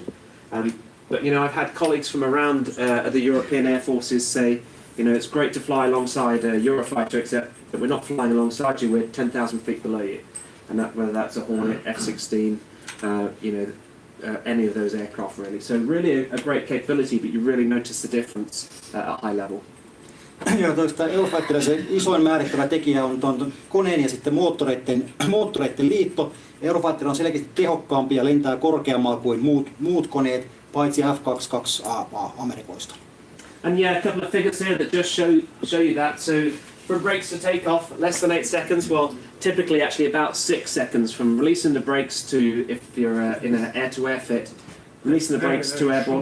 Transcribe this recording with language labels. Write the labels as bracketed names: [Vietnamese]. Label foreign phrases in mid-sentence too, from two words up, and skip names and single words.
[English] But I've had colleagues from around the European Air Forces say, it's great to fly alongside a Eurofighter, except that we're not flying alongside you, we're 10,000 feet below you. And that, whether that's a Hornet, F-16, any of those aircraft really. So really a great capability, but you really notice the difference at high level. [Finnish] Joo, Eurofighterilla se isoin määrittävä tekijä on tuon koneen ja sitten moottoreiden liitto. Eurofighter on selkeästi tehokkaampi ja lentää korkeammalla kuin muut koneet, paitsi F-22A Amerikoista. [English] And yeah, a couple of figures here that just show you that. So for brakes to take off, less than 8 seconds. Well, typically actually about 6 seconds from releasing the brakes to, if you're in an air-to-air fit, releasing the brakes to airborne.